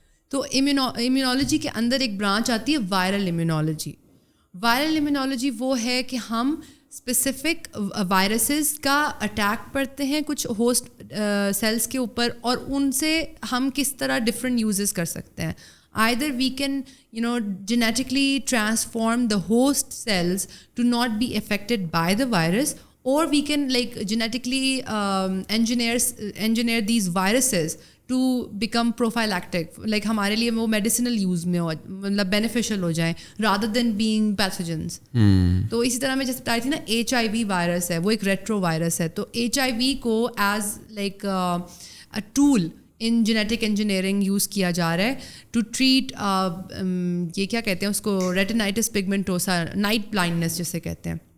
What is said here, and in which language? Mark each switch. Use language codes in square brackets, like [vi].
[ur] تو امیونالوجی کے اندر ایک برانچ آتی ہے وائرل امیونالوجی. وائرل امیونالوجی وہ ہے کہ ہم اسپیسیفک وائرسز کا اٹیک پڑتے ہیں کچھ ہوسٹ سیلس کے اوپر, اور ان سے ہم کس طرح ڈفرینٹ یوزز کر سکتے ہیں. [en] Either we can, genetically transform the host cells to not be affected by the virus, or we can genetically engineer these viruses to become prophylactic, [ur] ہمارے لیے وہ میڈیسنل یوز میں ہو, مطلب بینیفیشل ہو جائیں [en] rather than being pathogens. [ur] تو اسی طرح میں جیسے بتائی تھی نا, HIV وائرس ہے, وہ ایک ریٹرو وائرس ہے. تو HIV کو as a tool in genetic engineering use کیا جا رہا ہے ٹو ٹریٹ یہ کیا کہتے ہیں اس کو, ریٹینائٹس پگمنٹوسا, نائٹ بلائنڈنس جسے کہتے ہیں.